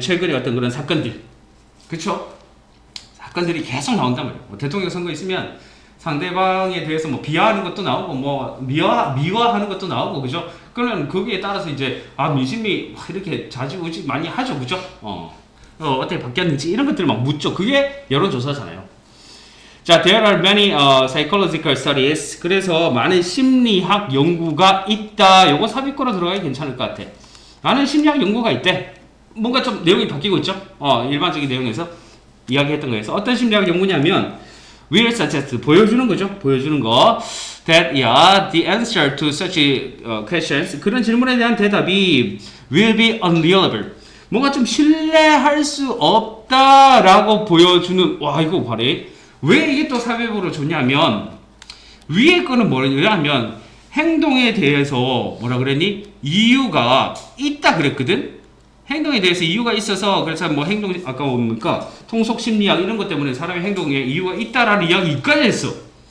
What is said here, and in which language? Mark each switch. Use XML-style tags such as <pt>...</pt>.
<ko>최근에 어떤 그런 사건들. 그쵸? 사건들이 계속 나온단 말이에요. 뭐 대통령 선거 있으면 상대방에 대해서 뭐 비하하는 것도 나오고 뭐 미화하는 것도 나오고 그죠? 그러면 거기에 따라서 이제 민심이 이렇게 좌지우지 많이 하죠, 그죠? 어떻게 바뀌었는지 이런 것들 막 묻죠. 그게 여론조사잖아요.</ko> <en>자, there are many psychological studies.</en> <ko>그래서 많은 심리학 연구가 있다. 요거 삽입구로 들어가기 괜찮을 것 같아. 많은 심리학 연구가 있대. 뭔가 좀 내용이 바뀌고 있죠? 일반적인 내용에서 이야기했던 거에서 어떤 심리학 연구냐면</ko> <en>will suggest</en> <ko>보여주는 거죠. 보여주는 거.</ko> <en>That the answer to such questions</en> <ko>그런 질문에 대한 대답이</ko> <en>will be unreliable.</en> <ko>뭔가 좀 신뢰할 수 없다라고 보여주는 이거 봐래. 왜 이게 또 삽입으로 좋냐면 위에 거는 뭐냐면 행동에 대해서 뭐라 그랬니? 이유가 있다 그랬거든. 행동에 대해서 이유가 있어서 그래서 뭐 행동 아까 뭡니까 통속 심리학 이런 것 때문에 사람의 행동에 이유가 있다라는 이야기까지 했어.</ko>